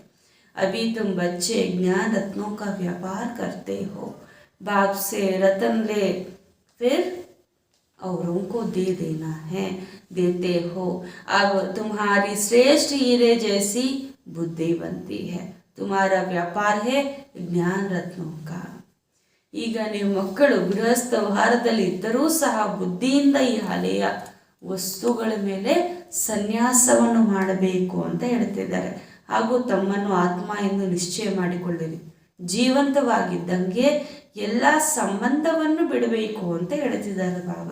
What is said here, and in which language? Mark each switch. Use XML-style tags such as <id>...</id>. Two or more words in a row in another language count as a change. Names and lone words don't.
<hi>अभी तुम बच्चे ज्ञान रत्नों का व्यापार करते हो. बाप से रतन ले फिर औरों को दे देना है, देते हो. अब तुम्हारी श्रेष्ठ हीरे जैसी बुद्धि बनती है. तुम्हारा व्यापार है ज्ञान रत्नों का.</hi> <kn>ಈಗ ನೀವು ಮಕ್ಕಳು ಗೃಹಸ್ಥ ವ್ಯವಹಾರದಲ್ಲಿ ಇದ್ದರೂ ಸಹ ಬುದ್ಧಿಯಿಂದ ಈ ಹಳೆಯ ವಸ್ತುಗಳ ಮೇಲೆ ಸನ್ಯಾಸವನ್ನು ಮಾಡಬೇಕು ಅಂತ ಹೇಳ್ತಿದ್ದಾರೆ. ಹಾಗೂ ತಮ್ಮನ್ನು ಆತ್ಮ ಎಂದು ನಿಶ್ಚಯ ಮಾಡಿಕೊಳ್ಳಿರಿ. ಜೀವಂತವಾಗಿದ್ದಂಗೆ ಎಲ್ಲ ಸಂಬಂಧವನ್ನು ಬಿಡಬೇಕು ಅಂತ ಹೇಳ್ತಿದ್ದಾರೆ ಬಾಬಾ.</kn>